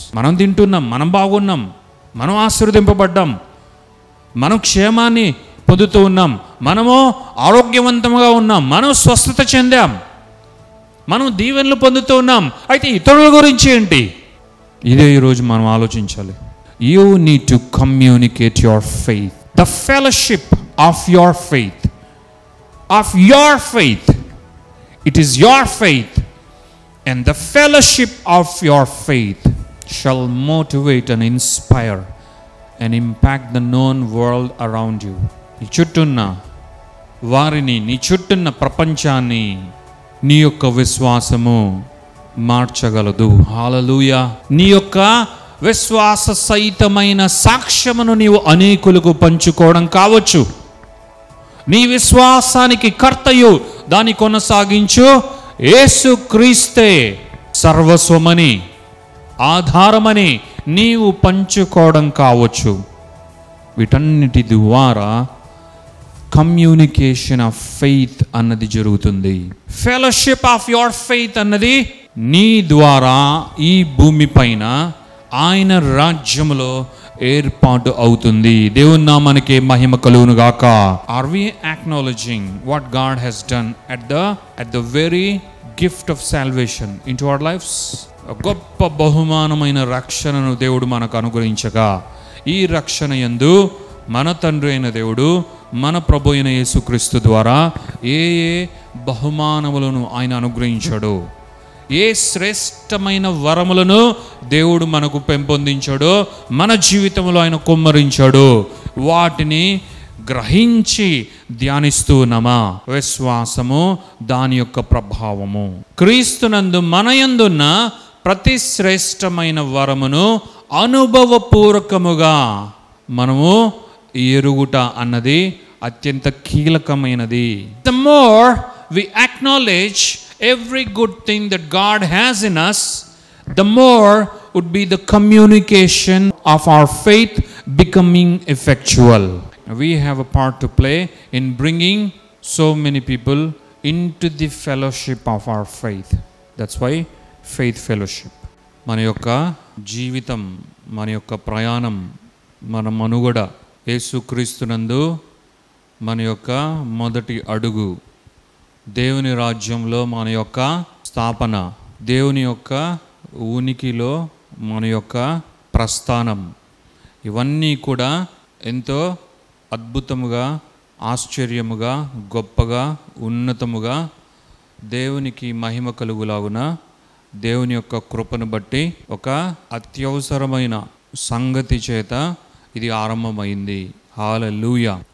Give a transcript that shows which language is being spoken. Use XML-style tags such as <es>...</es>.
<te>మనం తింటున్నాం, మనం బాగున్నాం, మనం ఆశీర్వదింపబడ్డాం, మనం క్షేమాన్ని పొందుతూ ఉన్నాం, మనము ఆరోగ్యవంతంగా ఉన్నాం, మనం స్వస్థత చెందాం, మనం దీవెనలు పొందుతూ ఉన్నాం. అయితే ఇతరుల గురించి ఏంటి? ఇదే ఈరోజు మనం ఆలోచించాలి.</te> <en>You need to communicate your faith. The fellowship of your faith, of your faith. It is your faith and the fellowship of your faith shall motivate and inspire and impact the known world around you.</en> <te>నీ చుట్టూన్న వారిని, నీ చుట్టూన్న ప్రపంచాన్ని నీ యొక్క విశ్వాసము మార్చగలదు. హల్లెలూయా. నీ యొక్క విశ్వాస సహితమైన సాక్ష్యమును నీవు అనేకులకు పంచుకోవడం కావచ్చు. నీ విశ్వాసానికి కర్తయు దాన్ని కొనసాగించు యేసుక్రీస్తే సర్వస్వమని, ఆధారమని నీవు పంచుకోవడం కావచ్చు. వీటన్నిటి ద్వారా కమ్యూనికేషన్ ఆఫ్ ఫెయిత్ అన్నది జరుగుతుంది. ఫెలోషిప్ ఆఫ్ యువర్ ఫెయిత్ అన్నది నీ ద్వారా ఈ భూమి పైన ఆయన రాజ్యములో ఏర్పాటు అవుతుంది. దేవుని నామానికి మహిమ కలుగును గాక.</te> <en>Are we acknowledging what God he's done at the very gift of salvation into our lives?</en> <te>గొప్ప బహుమానమైన రక్షణను దేవుడు మనకు అనుగ్రహించగా, ఈ రక్షణ యందు మన తండ్రి అయిన దేవుడు, మన ప్రభు అయిన యేసుక్రీస్తు ద్వారా ఏ బహుమానములను ఆయన అనుగ్రహించాడు, ఏ శ్రేష్టమైన వరములను దేవుడు మనకు పెంపొందించాడో, మన జీవితంలో ఆయన కుమ్మరించాడు, వాటిని గ్రహించి ధ్యానిస్తూ ఉన్నామా? విశ్వాసము, దాని యొక్క ప్రభావము. క్రీస్తునందు మనయందున్న ప్రతి శ్రేష్టమైన వరమును అనుభవపూర్వకముగా మనము ఎరుగుట అన్నది అత్యంత కీలకమైనది.</te> <en>The more we acknowledge every good thing that God has in us, the more would be the communication of our faith becoming effectual. We have a part to play in bringing so many people into the fellowship of our faith. That's why faith fellowship.</en> <te>మన యొక్క జీవితం, మన యొక్క ప్రయాణం, మన మనుగడ యేసుక్రీస్తునందు మన యొక్క మొదటి అడుగు, దేవుని రాజ్యంలో మన యొక్క స్థాపన, దేవుని యొక్క ఉనికిలో మన యొక్క ప్రస్థానం, ఇవన్నీ కూడా ఎంతో అద్భుతముగా, ఆశ్చర్యముగా, గొప్పగా, ఉన్నతముగా, దేవునికి మహిమ కలుగులాగున దేవుని యొక్క కృపను బట్టి ఒక అత్యవసరమైన సంగతి చేత ఇది ఆరంభమైంది. హల్లెలూయా.</te>